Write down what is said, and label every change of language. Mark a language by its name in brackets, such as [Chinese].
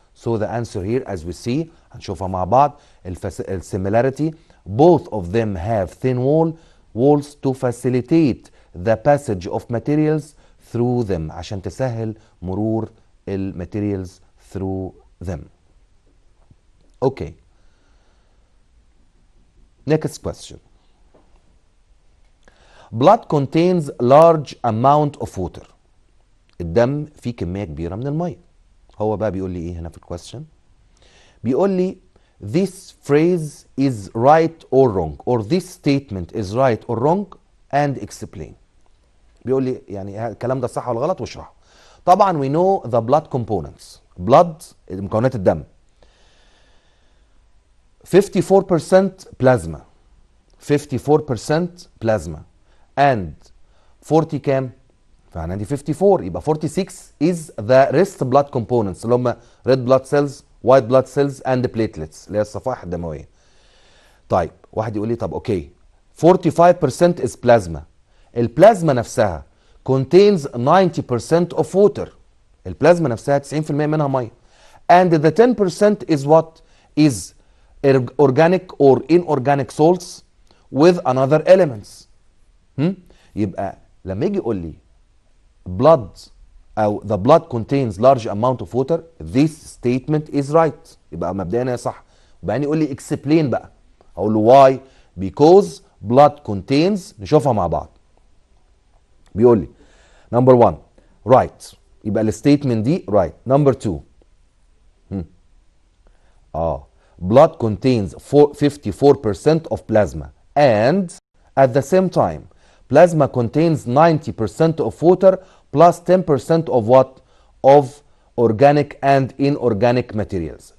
[English] So the answer here as we see [Arabic] هنشوفها مع بعض [English] similarity both of them have thin walls to facilitate the passage of materials through them [Arabic] عشان تسهل مرور [English] materials through them. Okay. Next question. Blood contains large amount of water. [Arabic] الدم فيه كمية كبيرة من المية. هو بقى بيقول لي [English] ايه هنا في الكويستشن؟ بيقول لي this phrase is right or wrong or this statement is right or wrong and explain. [Arabic] بيقول لي يعني الكلام ده صح ولا غلط واشرحه. [English] طبعا we know the blood components. blood [Arabic] مكونات الدم [English] 54% plasma 54% plasma and 40 [Arabic] كام؟ فانا دي 54 يبقى [English] 46 is the rest blood components [Arabic] اللي هم [English] red blood cells, white blood cells and platelets [Arabic] اللي هي الصفائح الدمويه. طيب واحد يقول لي طب اوكي [English] 45% is plasma. [Arabic] البلازما نفسها [English] contains 90% of water. [Arabic] البلازما نفسها 90% منها ميه. [English] And the 10% is what? Is organic or inorganic salts with another elements. [Arabic] يبقى لما يجي يقول لي [English] blood أو the blood contains large amount of water this statement is right. [Arabic] يبقى مبدئيا صح. وبعدين يقول لي explain بقى. أقول له why? [English] Because blood contains [Arabic] نشوفها مع بعض. بيقول لي [English] Number 1 right. [Arabic] يبقى الستيتمنت دي right. [English] Number 2 blood contains 54% of plasma and at the same time plasma contains 90% of water plus 10% of what? Of organic and inorganic materials.